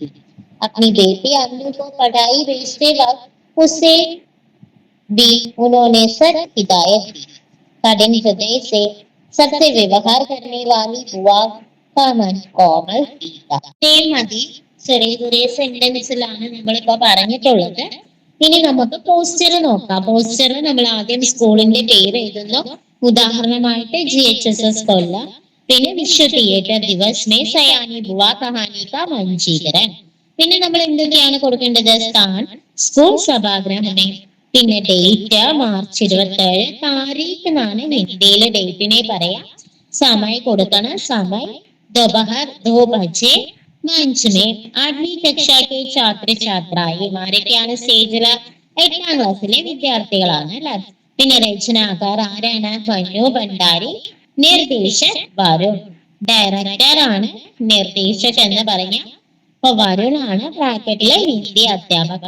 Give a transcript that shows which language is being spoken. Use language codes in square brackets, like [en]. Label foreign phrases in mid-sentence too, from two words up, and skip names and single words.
[hi] अपनी बेटी अन्नू को पढ़ाई भेजते वक्त उससे भी उन्होंने सख्त हिदायत दी. कठिन हृदय से सबसे व्यवहार करने वाली बुआ का मन कोमल था. [ml] മതി, ചെറിയ ചെറിയ സെന്റൻസിലാണ് നമ്മളിപ്പോ പറഞ്ഞിട്ടുള്ളത്. ഇനി നമുക്ക് പോസ്റ്റർ നോക്കാം. പോസ്റ്ററിൽ നമ്മൾ ആദ്യം സ്കൂളിന്റെ പേര് എഴുതുന്നു. ഉദാഹരണമായിട്ട് GHSS കൊല്ലം, പിന്നെ [hi] विश्व थिएटर दिवस में सयानी बुआ कहानी का मंचीकरण. [ml] പിന്നെ നമ്മൾ എന്തൊക്കെയാണ് കൊടുക്കേണ്ടത്? സ്ഥാൻ, [hi] स्कूल सभागृह में, [ml] പിന്നെ ഡേറ്റ് മാർച്ച് 27, താരീഖ് എന്നാണ് ഹിന്ദിയിലെ ഡേറ്റിനെ പറയാം. സമയം കൊടുക്കണം. [hi] സമയം दोपहर 2 बजे मंच में 8वीं कक्षा के छात्र छात्राएं. [ml] ആരൊക്കെയാണ് സ്റ്റേജില്? 8ാം ക്ലാസ്സിലെ വിദ്യാർത്ഥികളാണ് അല്ലെ. പിന്നെ രചനാകാർ ആരാണ്? മനു ഭണ്ഡാരി. നിർദ്ദേശക് വരുൺ. ഡയറക്ടർ ആണ് നിർദ്ദേശക് എന്ന് പറഞ്ഞ. അപ്പൊ വരുൺ ആണ് ബ്രാക്കറ്റിലെ ഹിന്ദി അധ്യാപകർ.